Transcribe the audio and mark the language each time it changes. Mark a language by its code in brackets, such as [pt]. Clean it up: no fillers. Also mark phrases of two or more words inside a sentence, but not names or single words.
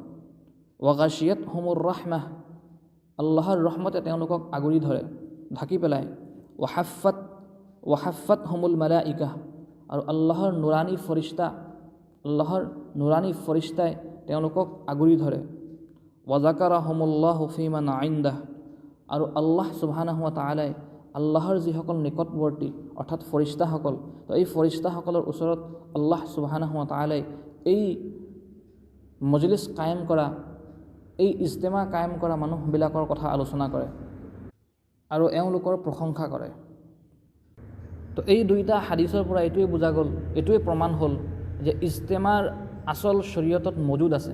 [ar] وغشيتهم الرحمة, [as] আল্লাহৰ ৰহমতে তেওঁলোকক আগুৰি ধৰে, ঢাকি পেলাই। [ar] وحفتهم الملائكة, [as] আৰু আল্লাহৰ নুৰানী ফৰিষ্টাই তেওঁলোকক আগুৰি ধৰে। [ar] وذكرهم الله فيمن عنده, [as] আৰু আল্লাহ [ar] سبحانه وتعالى [as] আল্লাহৰ যিসকল নিকটৱৰ্তী অৰ্থাৎ ফৰিষ্টাসকল, তো এই ফৰিষ্টাসকলৰ ওচৰত আল্লাহ [ar] سبحانه وتعالى [as] এই মজলিছ কায়েম কৰা, এই ইজতেমা কায়েম কৰা মানুহবিলাকৰ কথা আলোচনা কৰে আৰু এওঁলোকৰ প্ৰশংসা কৰে। তো এই দুইটা হাদিছৰ পৰা এইটোৱে বুজা গ'ল, এইটোৱে প্ৰমাণ হ'ল যে ইজতেমাৰ আচল শৰীয়তত মজুদ আছে।